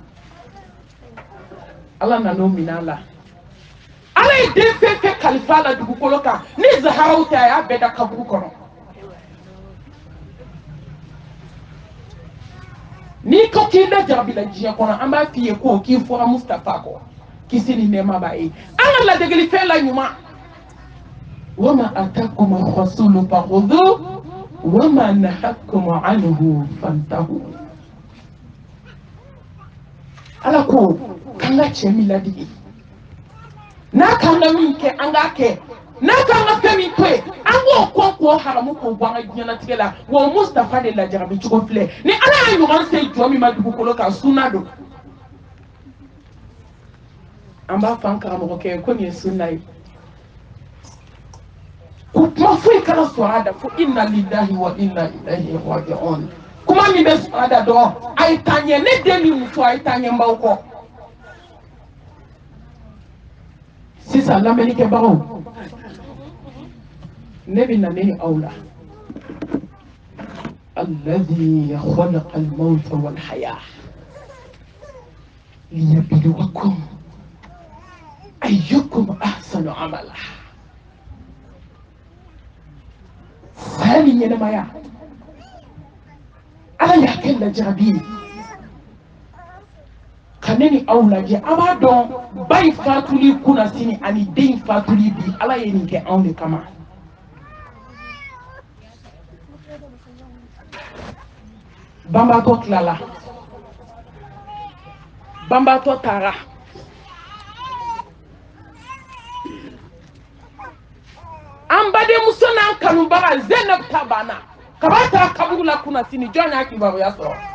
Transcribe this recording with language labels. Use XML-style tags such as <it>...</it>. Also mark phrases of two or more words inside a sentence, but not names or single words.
<bm>ala nan'o minɛ a la ala ye den fɛn fɛn kalifa a la dugukolo kan ni zaharaw tɛ a y'a bɛɛ da kaburu kɔnɔ n'i ko k'i lajarabi la diɲɛ kɔnɔ an b'a f'i ye ko k'i fɔra Mustafa kɔ kisi ni nɛɛma b'a ye an ka ladegeli la ɲuman</bm> <ar>وما آتاكم الرسول فخذوه وما نهاكم عنه فانتهوا</ar> <bm>ala ko k'an ka cɛ min ladege n'a kan ka min kɛ an k'a kɛ n'a kan ka fɛn min to yen an k'o k'o haramu k'o bɔ an ka diɲɛlatigɛ la wa Mustafa de lajarabi cogo filɛ ni Ala y'a ɲɔgɔn se jɔn min ma dugukolo kan sunna don an b'a fɔ an karamɔgɔkɛ ko nin ye sunna ye ko kuma foyi kana sɔrɔ a da fo</bm> <ar>إنا لله وإنا إليه راجعون</ar> <bm>kuma min bɛ sɔrɔ a da dɔrɔn a ye taa ɲɛ ne den ni muso a ye taa ɲɛ n baw kɔ sisan lamɛnnikɛbagaw ne bɛ na ne aw la</bm> <ar>الذي خلق الموت والحياة ليبلوكم أيكم أحسن عملا</ar> <bm>sani ɲɛnɛmaya Ala y'a kɛ lajarabi ye ka ne ni aw lajɛ a b'a dɔn ba in fatuli kunna sini ani den fatuli bi Ala ye nin kɛ anw de kama banbatɔ tilala banbatɔ taara an badenmuso n'an kanubaga Zainab ta banna kaba taara kaburu la kunna sini jɔn y'a kibaruya sɔrɔ</bm>